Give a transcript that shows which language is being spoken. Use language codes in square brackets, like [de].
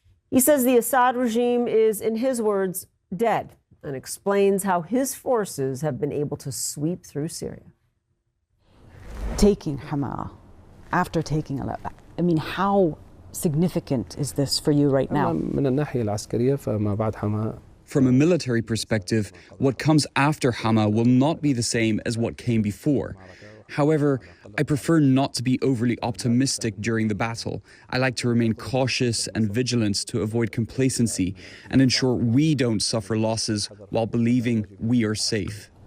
[en] He says the Assad regime is, in his words, dead, and explains how his forces have been able to sweep through Syria. Taking Hama, after taking Aleppo, I mean, how significant is this for you right now? [ar] من الناحية العسكرية فما بعد حما [en] From a military perspective, what comes after Hama will not be the same as what came before. However, I prefer not to be overly optimistic during the battle. I like to remain cautious and vigilant to avoid complacency and ensure we don't suffer losses while believing we are safe.